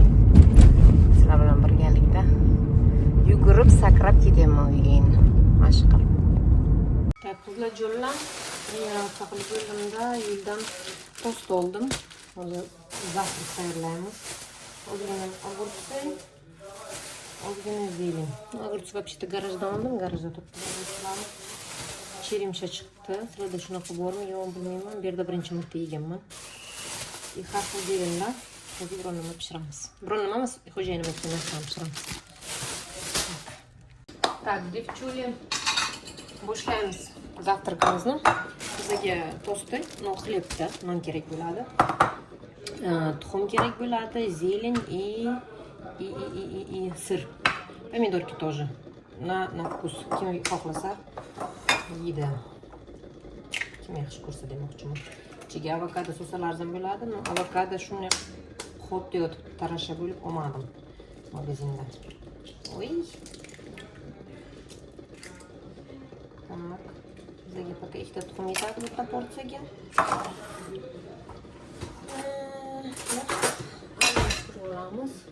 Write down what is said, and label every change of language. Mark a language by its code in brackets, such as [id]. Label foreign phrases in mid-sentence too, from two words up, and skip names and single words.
[uz] Sizlar bilan birgalikda yugurib sakrab ketaman uyga endi. Mashq qilib. Qizlarjonlar, taqlid yo'limda yo'ldan tost oldim. Hozir zavtrak tayyorlaymiz. Ozgina огурцы, ozgina zelin. [ru] Огурцы вообще-то [uz] garajdan oldim, garajda turibdi. Cherimsha chiqdi. Sizlarda shunaqa bormi, yo'q bilmayman. Bu yerda birinchi marta yeganman. Har xil zelinlar. Hozir biron nima pishiramiz. Biron nima emas, xo'jayinim aytgan narsani pishiramiz. [ru] Так, девчули, [uz] boshlaymiz zavtrakimizni. Bizga tosti, no xlebda non kerak bo'ladi. Tuxum kerak bo'ladi, zelin [ru] и сыр. Помидорки тоже. На вкус. [uz] Kim xohlasa yeydi. Kim yaxshi ko'rsa demoqchiman. Ichiga avokado so'sa arzon bo'ladi. Avokado shunday xuddi yotib tarasha bo'lib olmadim magazinda. [ru] Oy. Так. [uz] Bizga пока ikkita tuxum yetadi bitta porsiyaga. Olamiz.